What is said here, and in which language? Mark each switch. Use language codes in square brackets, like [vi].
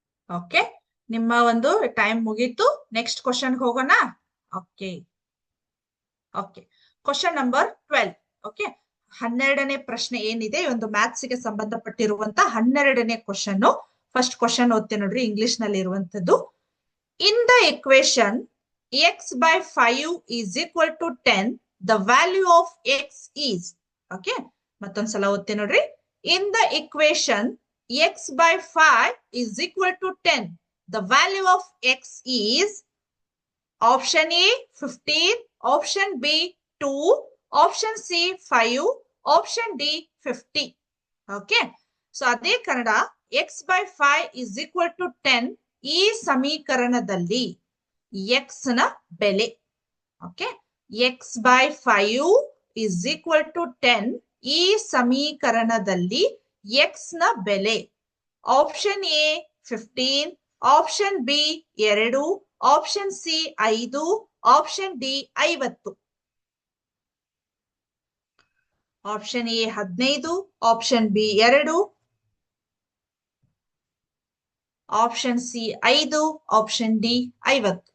[kn] Okay, ನಿಮ್ಮ ಒಂದು time ಮುಗೀತು. ನೆಕ್ಸ್ಟ್ ಕ್ವಶನ್ ಹೋಗೋಣ. Okay okay, question number 12. Okay, 12ನೇ ಪ್ರಶ್ನೆ ಏನಿದೆ, ಒಂದು ಮ್ಯಾಥ್ಸ್ ಗೆ ಸಂಬಂಧಪಟ್ಟಿರುವಂತ 12ನೇ ಕ್ವಶನ್. ಫಸ್ಟ್ ಕ್ವಶನ್ ಓದ್ತೇನೆ ನೋಡ್ರಿ, ಇಂಗ್ಲಿಷ್ ನಲ್ಲಿ ಇರುವಂತದ್ದು. [en] In the equation x by 5 is equal to 10, the value of x is. [kn] Okay, ಮತ್ತೊಂದ್ಸಲ ಓದ್ತೇನೆ ನೋಡ್ರಿ. [en] In the equation x by 5 is equal to 10, the value of x is. Option A 15, option B 2, option C 5, option D 50. [kn] Okay, so ಅದೇ Kannada, x by 5 is equal to 10 ಈ ಸಮೀಕರಣದಲ್ಲಿ x ನ ಬೆಲೆ. Okay, x by 5 is equal to 10 ಈ ಸಮೀಕರಣದಲ್ಲಿ x ನ ಬೆಲೆ. [en] Option A 15, option B 2, option C 5, option D 50. Option A 15, option B 2, option C 5, option D 50.